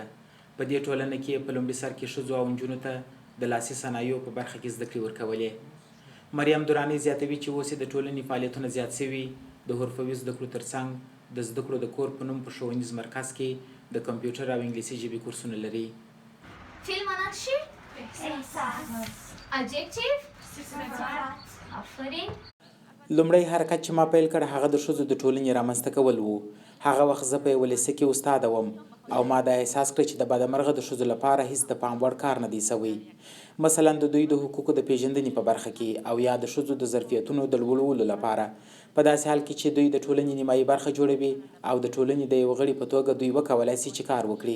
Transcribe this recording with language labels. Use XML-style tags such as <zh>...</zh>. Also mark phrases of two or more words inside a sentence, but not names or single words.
<ps>په دې ټولنه کې په لومړي سر کې ښځو او نجونو ته د لاسي صنایعو په برخه کې زده کړې ورکولې. مریم درانۍ زیاتوي چې اوس د ټولنې فعالیتونه زیات شوي. د حرفوي زده کړو ترڅنګ د زده کړو د کور په نوم په ښوونیز مرکز کې د کمپیوټر او انګلیسي ژبې کورسونه لري. فیلمانات چی؟ ادجکتیو؟ آفرین. لومړی حرکت چې ما پیل کړ هغه د ښځو د ټولنې رامنځته کول و. هغه وخت زه په یوه لیسه کې استاده وم او ما دا احساس کړ چې د بدمرغه د ښځو لپاره هیڅ د پام وړ کار نه دی شوی. مثلا د دوی د حقوقو د پیژندنې په برخه کې او یا د ښځو د ظرفیتونو د لوړولو لپاره، په داسې حال کې چې دوی د ټولنې نیمایي برخه جوړوي او د ټولنې د یو غړي په توګه دوی وکولای شي چې کار وکړي.</ps>